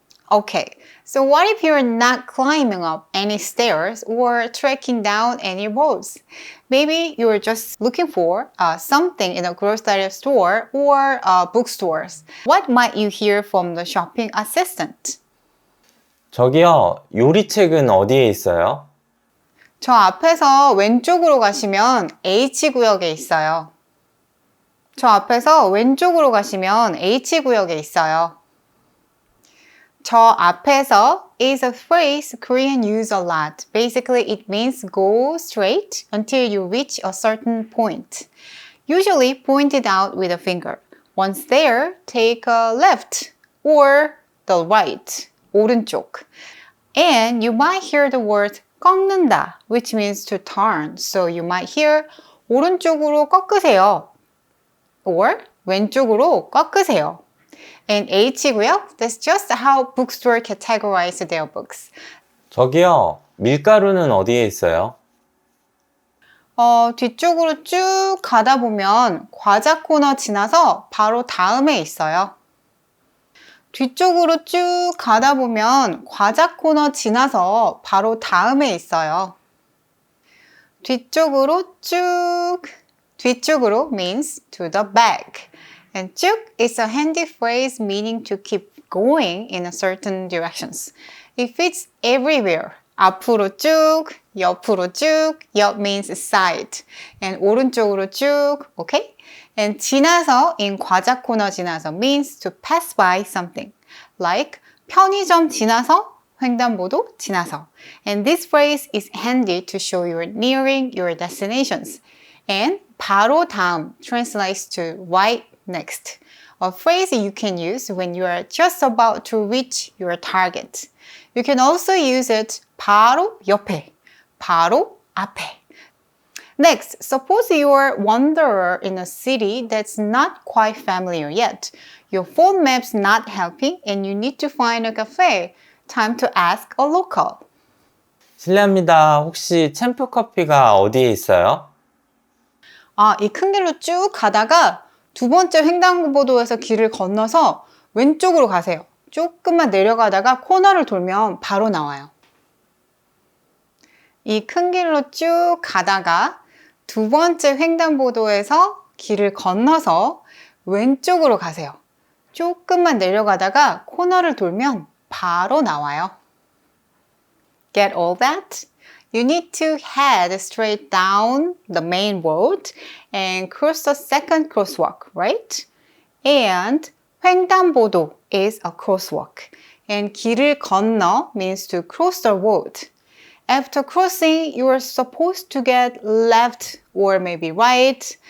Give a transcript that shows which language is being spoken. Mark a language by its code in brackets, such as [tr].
[en] Okay, so what if you're not climbing up any stairs or trekking down any roads? Maybe you're just looking for something in a grocery store or bookstores. What might you hear from the shopping assistant? [ko] 저기요, 요리책은 어디에 있어요? 저 앞에서 왼쪽으로 가시면 H구역에 있어요. 저 앞에서 왼쪽으로 가시면 H구역에 있어요. [en] 저 앞에서 is a phrase Koreans use a lot. Basically, it means go straight until you reach a certain point. Usually pointed out with a finger. Once there, take a left or the right, 오른쪽. And you might hear the word 꺾는다, which means to turn. So you might hear [ko] 오른쪽으로 꺾으세요. Or 왼쪽으로 꺾으세요. [en] And H구역, that's just how bookstore categorize their books. [ko] 저기요, 밀가루는 어디에 있어요? 뒤쪽으로 쭉 가다 보면 과자 코너 지나서 바로 다음에 있어요. 뒤쪽으로 쭉 가다 보면 과자 코너 지나서 바로 다음에 있어요. 뒤쪽으로 쭉, 뒤쪽으로 [en] means to the back. And 쭉 is a handy phrase meaning to keep going in a certain directions. It fits everywhere. [ko] 앞으로 쭉, 옆으로 쭉, 옆 [en] means side. And [ko] 오른쪽으로 쭉, [en] okay? And 지나서 in [ko] 과자 코너 지나서 [en] means to pass by something. [ko] Like 편의점 지나서, 횡단보도 지나서. [en] And this phrase is handy to show you're nearing your destinations. And 바로 다음 translates to right next. A phrase you can use when you are just about to reach your target. You can also use it [ko] 바로 옆에, 바로 앞에. [en] Next, suppose you are a wanderer in a city that's not quite familiar yet. Your phone map's not helping and you need to find a cafe. Time to ask a local. [ko] 실례합니다. 혹시 챔프 커피가 어디에 있어요? 이 큰 길로 쭉 가다가 두 번째 횡단보도에서 길을 건너서 왼쪽으로 가세요. 조금만 내려가다가 코너를 돌면 바로 나와요. 이 큰 길로 쭉 가다가 두 번째 횡단보도에서 길을 건너서 왼쪽으로 가세요. 조금만 내려가다가 코너를 돌면 바로 나와요. [en] Get all that? You need to head straight down the main road and cross the second crosswalk, right? And 횡단보도 is a crosswalk. And [ko] 길을 건너 [en] means to cross the road. After crossing, you are supposed to get left or maybe right.